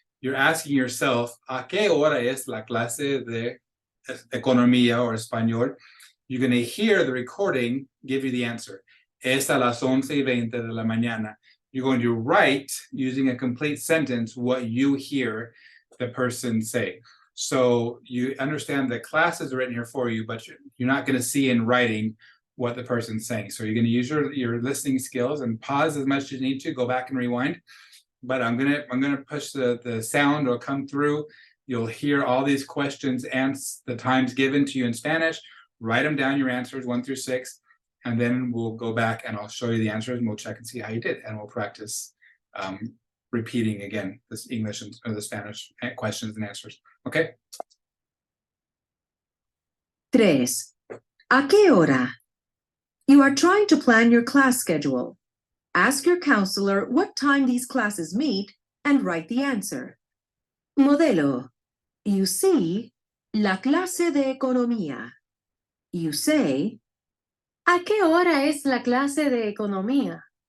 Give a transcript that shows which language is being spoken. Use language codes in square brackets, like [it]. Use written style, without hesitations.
[en] You're asking yourself, [es] ¿a qué hora es la clase de economía [en] or español? You're going to hear the recording give you the answer. [es] Es a las 11:20 de la mañana. [en] You're going to write, using a complete sentence, what you hear the person say. So you understand the classes are written here for you, but you're not going to see in writing what the person's saying. So you're going to use your listening skills and pause as much as you need to, go back and rewind. But I'm gonna push the sound will come through. You'll hear all these questions and the times given to you in Spanish. Write them down, your answers 1 through 6, and then we'll go back and I'll show you the answers and we'll check and see how you did, and we'll practice repeating again this English or the Spanish questions and answers. Okay. [es] 3. ¿A qué hora? [en] You are trying to plan your class schedule. Ask your counselor what time these classes meet and write the answer. [es] Modelo. [en] You see, [es] la clase de economía. [en] You say, [es] ¿A qué hora es la clase de economía?